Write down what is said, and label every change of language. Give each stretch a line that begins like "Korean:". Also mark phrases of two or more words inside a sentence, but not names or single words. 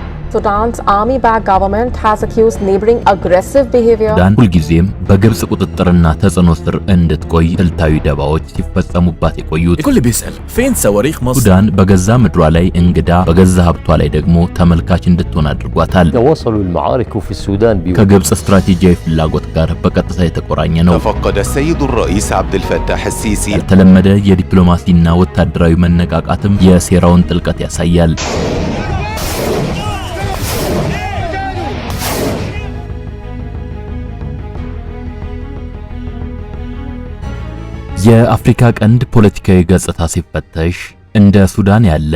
English: Sudan's army-backed government has accused neighboring aggressive behavior.
Amharic: ሱዳን ሁልጊዜም በግብጽ ቁጥጥርና ተጽዕኖ ስር እንድትቆይ ስልታዊ ደባዎች ሲፈጸሙባት የቆዩት።
Arabic: الكل بيسأل فين صواريخ مصر؟
Amharic: ሱዳን በገዛ ምድሯ ላይ እንግዳ በገዛ ሀብቷ ላይ ደግሞ ተመልካች እንድትሆን አድርጓታል።
Arabic: وصلوا المعارك في السودان
Amharic: ከግብጽ ስትራቴጂያዊ ፍላጎት ጋር በቀጥታ የተቆራኘ ነው።
Arabic: تفقد السيد الرئيس عبد الفتاح السيسي
Amharic: ያልተለመደ የዲፕሎማሲና ወታደራዊ መነቃቃትም የሴራውን ጥልቀት ያሳያል። የአፍሪካ ቀንድ ፖለቲካዊ ገጽታ ሲፈተሽ እንደ ሱዳን ያለ